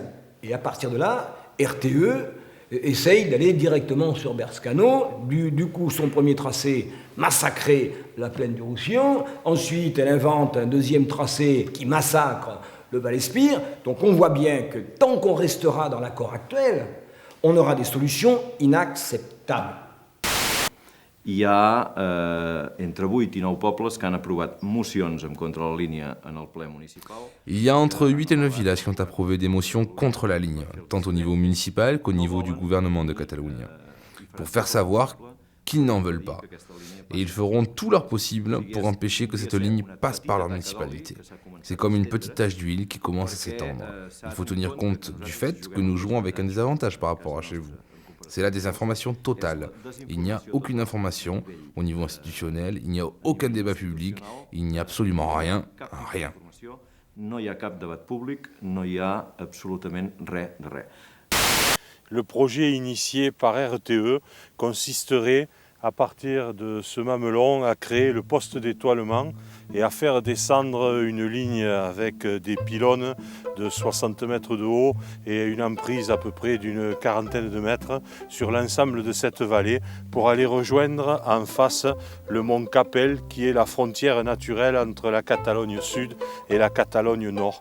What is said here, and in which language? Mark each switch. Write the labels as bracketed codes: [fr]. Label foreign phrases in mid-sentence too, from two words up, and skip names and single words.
[fr] Et à partir de là, RTE essaye d'aller directement sur Berscano. Du coup, son premier tracé, massacrer la plaine du Roussillon. Ensuite, elle invente un deuxième tracé qui massacre le Val-Espire. Donc on voit bien que tant qu'on restera dans l'accord actuel, on aura des solutions inacceptables. [ca] Hi ha entre 8 i 9 pobles que han aprovat mocions en contra de la línia en el ple municipal. [fr] Il y a entre 8 et 9 villages qui ont approuvé des motions contre la ligne, tant au niveau municipal qu'au niveau du gouvernement de Catalogne, pour faire savoir qu'ils n'en veulent pas. Et ils feront tout leur possible pour empêcher que cette ligne passe par leur municipalité. C'est comme une petite tache d'huile qui commence à s'étendre. Il faut tenir compte du fait que nous jouons avec un désavantage par rapport à chez vous. C'est la désinformation totale. Il n'y a aucune information au niveau institutionnel, il n'y a aucun débat public, il n'y a absolument rien, rien. [ca] No hi ha cap debat públic, no hi ha absolutament res de res. [fr] Le projet initié par RTE consisterait à partir de ce mamelon à créer le poste d'étoilement et à faire descendre une ligne avec des pylônes de 60 mètres de haut et une emprise à peu près d'une quarantaine de mètres sur l'ensemble de cette vallée pour aller rejoindre en face le mont Capel qui est la frontière naturelle entre la Catalogne sud et la Catalogne nord.